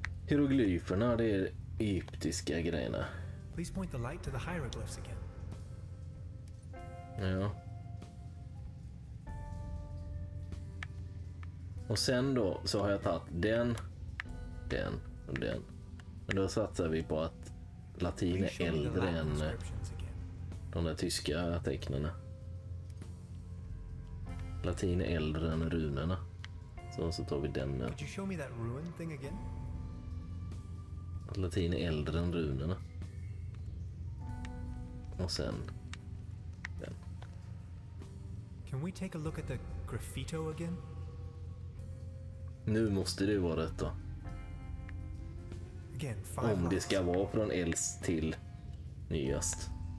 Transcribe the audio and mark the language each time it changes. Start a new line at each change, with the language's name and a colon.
Swedish: Hieroglyferna, det är egyptiska grejerna.
English: Please point the light to the hieroglyphs again.
Swedish: Ja. Och sen då så har jag tagit den och den. Men då satsar vi på att latin är äldre än de där tyska tecknena. Latin är äldre än runorna. Så tar vi den nu.
English: Could you show me that ruin thing again?
Swedish: Att latin är äldre än runorna. Och sen den.
English: Can we take a look at the graffito again?
Swedish: Nu måste det vara rätt då.
English: Again,
Swedish: om det ska vara från äldst till nyast.